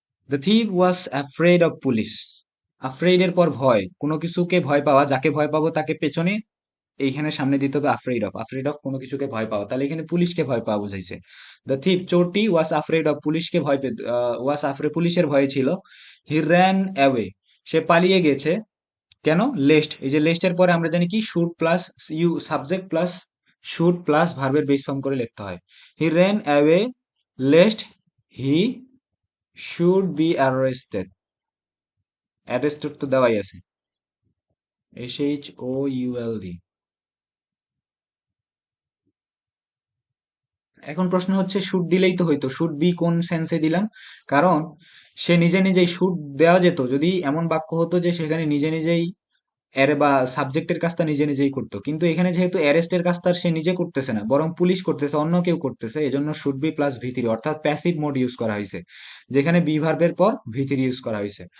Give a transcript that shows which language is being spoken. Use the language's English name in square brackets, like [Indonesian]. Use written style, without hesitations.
[English] the thief was afraid of police, [Bangla] afraid এর পর ভয়, কোনো কিছুকে ভয় পাওয়া, যাকে ভয় পাবো তাকে পেছনে এইখানে সামনে দিতে হবে আফ্রেড অফ, আফ্রেড অফ কোনো কিছুকে ভয় পাওয়া, তাহলে এখানে পুলিশকে ভয় পাওয়া বুঝাইছে। The thief চোরটি was afraid of, পুলিশকে ভয় পেত, ওয়াজ আফ্রেড পুলিশের ভয়ে ছিল। [English] he ran away, [Bangla] সে পালিয়ে গেছে। কেন? লেস্ট, এই যে লেস্টের পরে আমরা জানি কি should plus you subject plus should plus ভার্বের বেস ফর্ম করে লিখতে হয়। [English] he ran away lest he should be arrested, [Bangla] arrested তো দেওয়াই আছে, [English] SHOULD। [Bangla] এখন প্রশ্ন হচ্ছে শুড দিলেই তো হইতো, শুড বি কোন সেন্সে দিলাম? কারণ সে নিজে নিজেই, শুড দেওয়া যেত যদি এমন বাক্য হতো যে সেখানে নিজে নিজেই এর বা সাবজেক্টের কাজটা নিজে নিজেই করতো, কিন্তু এখানে যেহেতু অ্যারেস্টের কাজটা সে নিজে করতেছে না, বরং পুলিশ করতেছে, অন্য কেউ করতেছে, এজন্য should be plus V three, অর্থাৎ প্যাসিভ মোড ইউজ করা হয়েছে, যেখানে বি ভার্বের পর ভি থ্রি ইউজ করা হয়েছে।